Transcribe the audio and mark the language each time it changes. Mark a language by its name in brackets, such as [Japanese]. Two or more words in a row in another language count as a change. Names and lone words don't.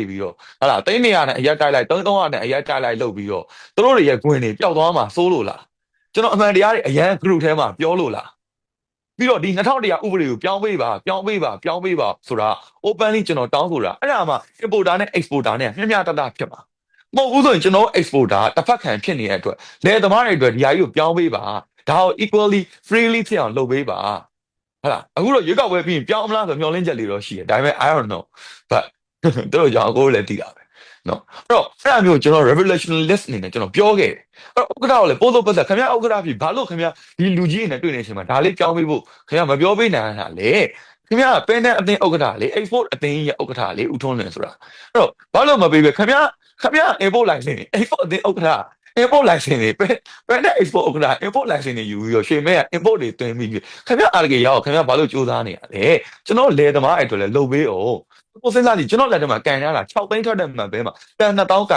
[Burmese] ပြီးတော့ဟာလား300နဲ့အရက်တိုက်လိုက်300နဲ့အရက်တိုက်လိုက်လုပ်ပြီးတော့သူတို့တွေရဲ့ခွင်တွေပျောက်သွားမှာစိုးလို့လားကျွန်တော်အမှန်တရားတွေအရန် group ထဲမှာပြောလို့လားပြီးတော့ဒီ2100ဥပဒေကိုပြောင်းပေးပါဆိုတာ openly ကျွန်တော်တောင်းဆိုတာအဲ့ဒါမှ importer နဲ့ exporter နဲ့မျှမျှတတဖြစ်မှာမဟုတ်ဘူးဆိုရင်ကျွန်တော် exporter တစ်ဖက်ခံဖြစ်နေတဲ့အတွက်လယ်သမားတွေအတွက်ဒီဟာကြီးကိုပြောင်းပေးပါဒါကို [English] equally freely [Burmese] ဖြစ်အောင်လုပ်ပေး ပါဟုတ်လားအခုတော့ရွေးကောက်ပွဲပြီးရင်ပြောင်းမလားဆိုမျှော်လင့်ချက်လေးတော့ရှိတယ်ဒါပေမဲ့ [English] I don't know but [Burmese] တို့ကြောင့်ကိုယ်လည်းသိတာပဲနော်အဲ့တော့အဲ့အမျိုးကျွန်တော် revolutionist အနေနဲ့ကျွန်တော်ပြော ခဲ့တယ်အဲ့တော့ဥက္ကဋ္ဌကိုလည်းပို့လို့ပတ်သက်ခင်ဗျာဥက္ကဋ္ဌပြီဘာလို့ခင်ဗျာဒီလူကြီးတွေနဲ့တွေ့နေချိန်မှာဒါလေးပြောင်းပေးဖို့ခင်ဗျာမပြောပေးနိုင်တာလေခင်ဗျာပင်တဲ့အသင်းဥက္ကဋ္ဌလေ export အသင်းရဲ့ဥက္ကဋ္ဌလေဦးထွန်းလွင်ဆိုတာအဲ့တော့ဘာလို့မပေးပဲခင်ဗျာ [English] import license [Burmese] export အသင်းဥက္ကဋ္ဌ [English] import license [Burmese] တွေပဲနဲ့ export ဥက္ကဋ္ဌ [English] import license [Burmese] တွေယူပြီးတော့ရွှေမဲက import တွေတွင်ပြီးခင်ဗျာအားကြီးရောက်ခင်ဗျာဘာလို့စူးစမ်းနေရလဲကျွန်တော်လယ်သမားအဲ့အတွက်လည်းလုပ်ပေးအောင်ကိုစဉ်းစားကြည့်ကျွန်တော်လက်ထဲမှာကန်ထားတာ6သိန်းထွက်တဲ့မှန်ပဲမှာတန်2000ကန်